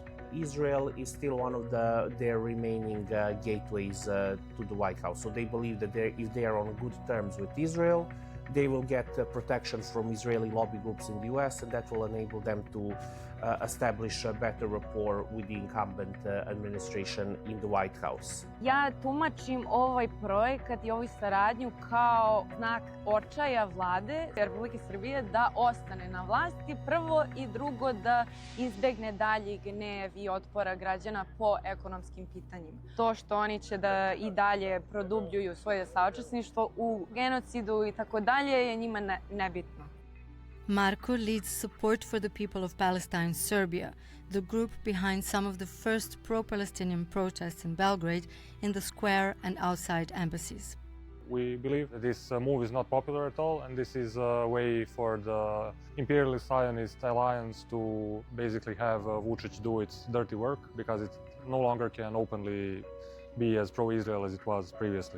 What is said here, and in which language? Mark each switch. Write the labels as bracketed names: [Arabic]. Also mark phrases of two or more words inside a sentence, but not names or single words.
[English] Israel is still one of their remaining gateways to the White House. So they believe that if they are on good terms with Israel, they will get protection from Israeli lobby groups in the US, and that will enable them to establish a better rapport with the incumbent administration in the White House. [Serbian] Ja tumačim ovaj projekat i ovu saradnju kao znak očaja vlade Republike Srbije da ostane na vlasti, prvo, i drugo da izbegne dalji gnev i otpora građana po ekonomskim pitanjima. To što oni će da i dalje produbljuju svoje saučesništvo u genocidu i tako dalje je njima nebitno. [English] Marko leads support for the people of Palestine, Serbia, the group behind some of the first pro-Palestinian protests in Belgrade, in the square and outside embassies. We believe that this move is not popular at all, and this is a way for the imperialist Zionist alliance to basically have Vučić do its dirty work, because it no longer can openly be as pro-Israel as it was previously.